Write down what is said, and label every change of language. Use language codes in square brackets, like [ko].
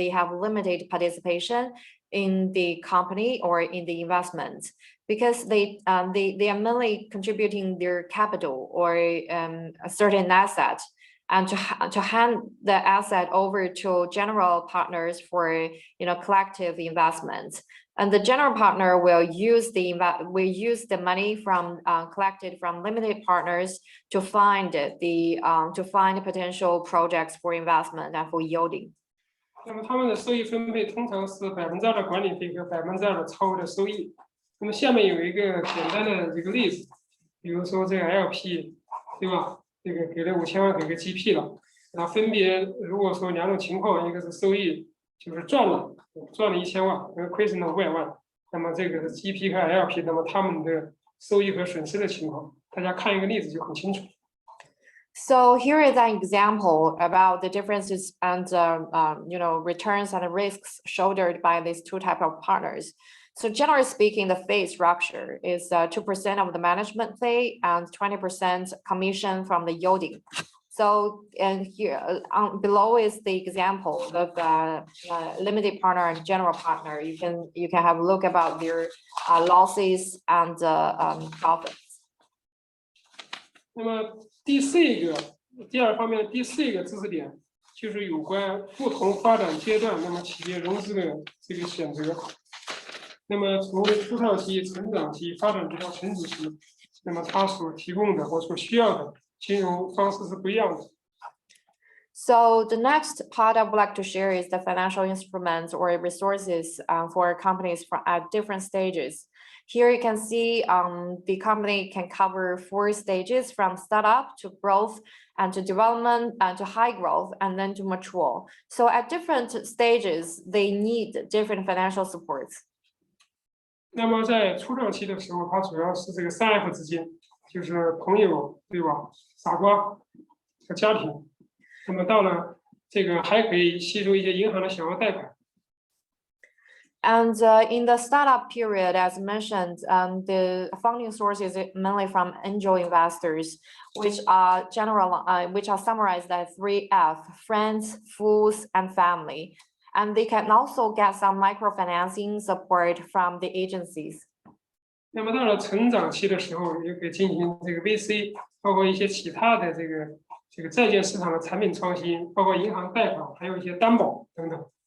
[en] They have limited participation in the company or in the investment because they are mainly contributing their capital or a certain asset, and to hand the asset over to general partners for collective investment. And the general partner will use the money from collected from limited partners to find potential projects for investment and for yielding. [zh] 那么他们的收益分配通常是2%的管理费和2%的超额的收益。那么下面有一个简单的这个例子，比如说这个 LP， 对吧？这个给了5000万给个 GP 了，然后分别如果说两种情况，一个是收益就是赚了1000万，亏损了500万，那么这个是 GP 和 LP， 那么他们的收益和损失的情况，大家看一个例子就很清楚。 [en] So here is an example about the differences and returns and risks shouldered by these two types of partners. So generally speaking, the fee structure is 2% of the management fee and 20% commission from the yielding. So and here below is the example of limited partner and general partner. You can have a look about their losses and profits. [zh] 那么第二方面的第四个知识点就是有关不同发展阶段，那么企业融资的这个选择。那么从初创期、成长期、发展到成熟期，那么它所提供的或所需要的金融方式是不一样的。 [en] So the next part I would like to share is the financial instruments or resources for companies at different stages. Here you can see the company can cover 4 stages from startup to growth and to development and to high growth and then to mature. So at different stages, they need different financial supports. [zh] 那么在初创期的时候，它主要是这个3F 之间，就是朋友，对吧？傻瓜和家庭。那么到了这个还可以吸收一些银行的小额贷款。 [en] And in the startup period, as mentioned, the funding source is mainly from angel investors, which are summarized as 3F: friends, fools, and family. And they can also get some microfinancing support from the agencies. [zh] 那么到了成长期的时候，也可以进行这个 VC， 包括一些其他的这个债券市场的产品创新，包括银行贷款，还有一些担保等等。